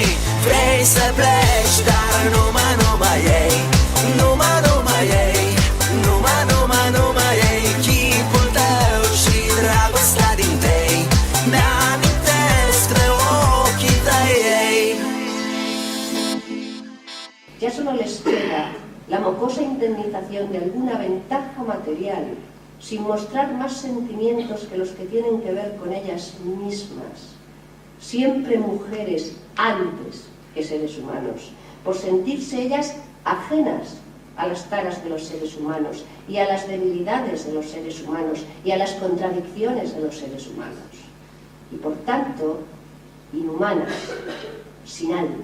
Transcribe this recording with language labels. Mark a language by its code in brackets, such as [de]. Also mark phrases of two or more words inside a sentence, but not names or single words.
[ro] Vrei să pleci, dar numai ei, numai ei, numai ei, chipul tău și dragostea din tei, mi-amintesc de ochii tăi, ei. [es] Ya solo les queda la mocosa indemnización de alguna ventaja material, sin mostrar más sentimientos que los que tienen que ver con ellas mismas, siempre mujeres antes que seres humanos, por sentirse ellas ajenas a las taras de los seres humanos y a las debilidades de los seres humanos y a las contradicciones de los seres humanos, y por tanto inhumanas, sin alma.